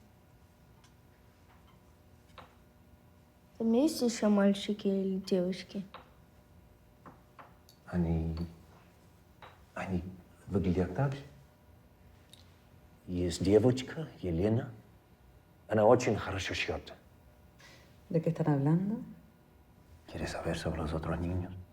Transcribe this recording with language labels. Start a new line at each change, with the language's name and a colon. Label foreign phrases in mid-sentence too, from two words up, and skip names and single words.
Russian: Там есть еще мальчики или девочки? Они выглядят так же. Есть девочка, Елена. Она очень хорошо шьет.
Spanish: ¿De qué están hablando? ¿Quieres saber sobre los otros niños?